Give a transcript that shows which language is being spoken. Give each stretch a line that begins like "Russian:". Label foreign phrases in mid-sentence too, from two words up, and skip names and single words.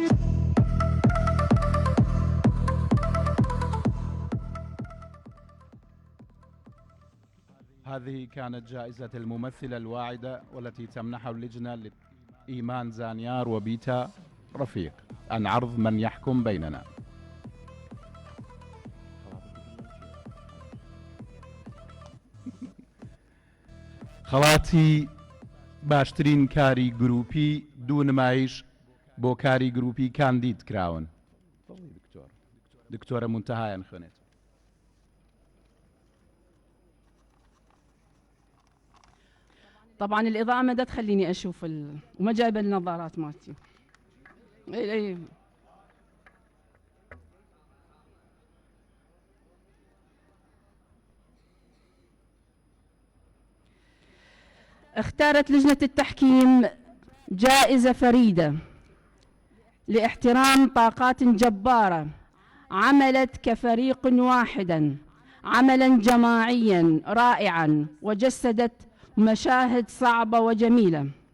Arabic: هذه كانت جائزة الممثلة الواعدة والتي تمنحها اللجنة لإيمان زانيار وبيتا رفيق عن عرض من يحكم بيننا.
Central Kurdish: خەڵاتی باشترین کاری گروپی دوو نمایش بۆ کاری گروپی کاندید کراون. دکتۆرە منتەهایان خوێنێت.
Arabic: طبعا الإضاءة ما تخليني أشوف وما جايبة النظارات مالتي. أي اختارت لجنة التحكيم جائزة فريدة لاحترام طاقات جبارة عملت كفريق واحدا عملا جماعيا رائعا وجسدت مشاهد صعبة وجميلة.